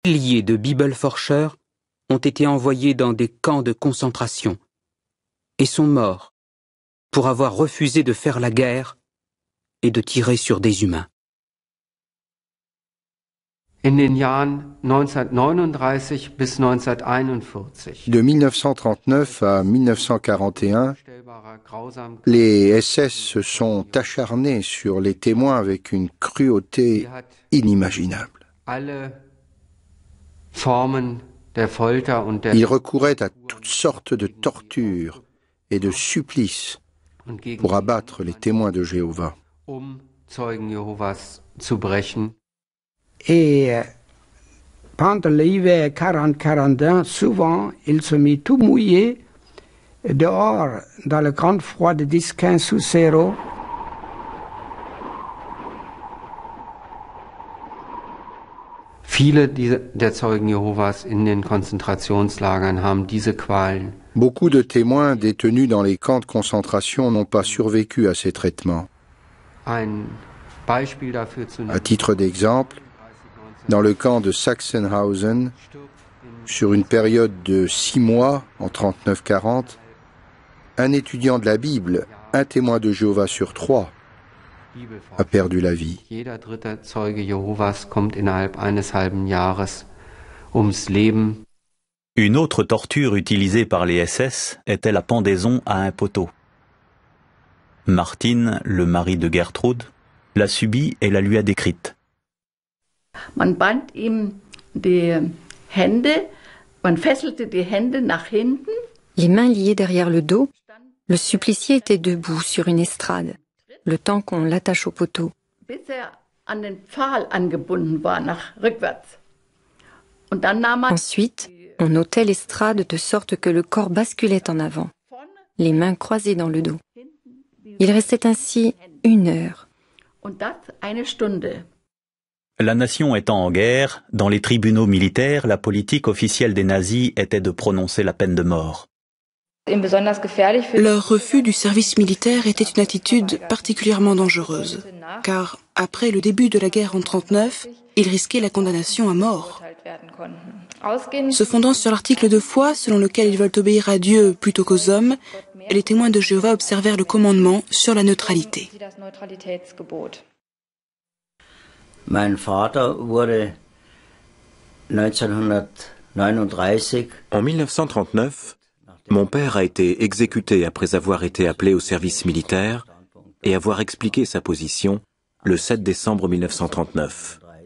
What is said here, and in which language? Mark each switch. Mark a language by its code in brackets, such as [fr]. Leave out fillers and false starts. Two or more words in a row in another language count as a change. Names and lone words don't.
[fr] Milliers de Bibelforscher ont été envoyés dans des camps de concentration et sont morts pour avoir refusé de faire la guerre et de tirer sur des humains. [de] In den Jahren 1939 bis 1941. [fr] De 1939 à 1941, les SS se sont acharnés sur les témoins avec une cruauté inimaginable. Ils recouraient à toutes sortes de tortures et de supplices pour abattre les témoins de Jéhovah. Et pendant l'hiver 40-41, souvent, il se mit tout mouillé dehors dans le grand froid de 10-15 sous zéro. [de] Viele der Zeugen Jehovas in den Konzentrationslagern haben diese Qualen. [fr] Beaucoup de témoins détenus dans les camps de concentration n'ont pas survécu à ces traitements. À titre d'exemple, dans le camp de Sachsenhausen, sur une période de 6 mois, en 39-40, un étudiant de la Bible, un témoin de Jéhovah sur 3, a perdu la vie. [de] Jeder dritte Zeuge Jehovas kommt innerhalb eines halben Jahres ums Leben. [fr] Une autre torture utilisée par les SS était la pendaison à un poteau. Martin, le mari de Gertrude, l'a subie et la lui a décrite. [de] Man band ihm die Hände, man fesselte die Hände nach hinten. [fr] Les mains liées derrière le dos, le supplicié était debout sur une estrade, le temps qu'on l'attache au poteau. [de] Bis an den Pfahl angebunden war, nach rückwärts. Und dann nahm man [fr] Ensuite, on ôtait l'estrade de sorte que le corps basculait en avant, les mains croisées dans le dos. Il restait ainsi 1 heure. [de] und das eine Stunde. [fr] La nation étant en guerre, dans les tribunaux militaires, la politique officielle des nazis était de prononcer la peine de mort. Leur refus du service militaire était une attitude particulièrement dangereuse, car après le début de la guerre en 1939, ils risquaient la condamnation à mort. Se fondant sur l'article de foi selon lequel ils veulent obéir à Dieu plutôt qu'aux hommes, les témoins de Jéhovah observèrent le commandement sur la neutralité. [de] Mein Vater wurde 1939. [fr] En 1939, mon père a été exécuté après avoir été appelé au service militaire et avoir expliqué sa position le 7 décembre 1939.